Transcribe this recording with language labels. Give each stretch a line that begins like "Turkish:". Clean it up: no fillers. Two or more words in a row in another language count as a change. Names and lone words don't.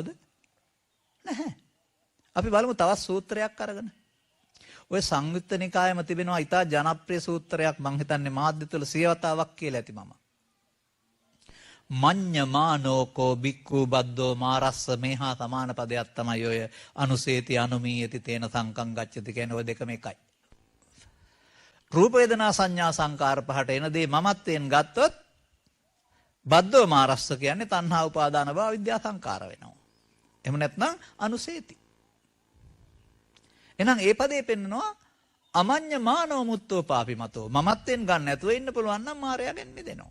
Sinhala: නැහැ. අපි බලමු තවත් සූත්‍රයක් අරගෙන. ඔය සංයුත්ත නිකායම තිබෙනවා ඊටා ජනප්‍රිය සූත්‍රයක් මං හිතන්නේ මාධ්‍ය තුල සියවතාවක් කියලා ඇති මම.
Pali: මඤ්ඤමානෝකෝ බික්ඛු බද්දෝ මාරස්ස
Sinhala: මේහා සමාන පදයක් තමයි ඔය
Pali: අනුසේති අනුමීයති තේන සංකං ගච්ඡති
Sinhala: කියන ඔය දෙකම එකයි. රූප වේදනා සංඥා සංකාර පහට එන දේ මමත්වයෙන් ගත්තොත්
Pali: බද්දෝ මාරස්ස
Sinhala: කියන්නේ තණ්හා උපාදාන භව විද්‍යා සංකාර වෙනවා. එහෙම නැත්නම් අනුසේති. එහෙනම් ඒ පදේ පෙන්නනවා
Pali: අමඤ්ඤමානෝ මුත්තෝ පාපිමතෝ
Sinhala: මමත්වයෙන් ගන්න නැතුව ඉන්න පුළුවන් නම් මායයෙන් මිදෙනවා.